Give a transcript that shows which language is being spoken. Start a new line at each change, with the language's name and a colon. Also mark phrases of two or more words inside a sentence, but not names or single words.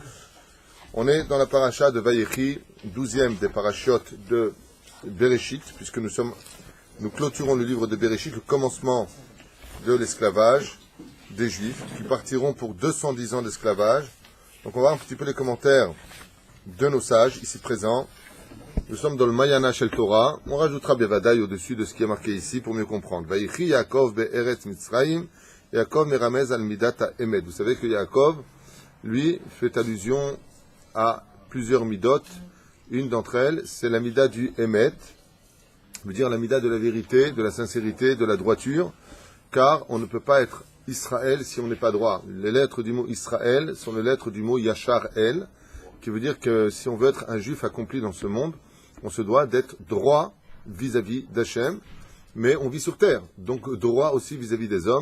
French: On est dans la paracha de Vayechi, 12e des parachiotes de Bereshit, puisque nous clôturons le livre de Bereshit, le commencement de l'esclavage des Juifs, qui partiront pour 210 ans d'esclavage. Donc on va voir un petit peu les commentaires de nos sages, ici présents. Nous sommes dans le
Hebrew: מעיינה של תורה.
French: On rajoutera Bevadaï au-dessus de ce qui est marqué ici pour mieux comprendre.
Hebrew: ויחי יעקב בארץ מצרים, יעקב מרמז על מידת האמת.
French: Vous savez que Yaakov, lui, fait allusion à plusieurs midot. Une d'entre elles, c'est la mida du Emet, veut dire la mida de la vérité, de la sincérité, de la droiture, car on ne peut pas être Israël si on n'est pas droit. Les lettres du mot Israël sont les lettres du mot
Hebrew: ישר אל,
French: qui veut dire que si on veut être un juif accompli dans ce monde, on se doit d'être droit vis-à-vis d'Hachem, mais on vit sur terre, donc droit aussi vis-à-vis des hommes.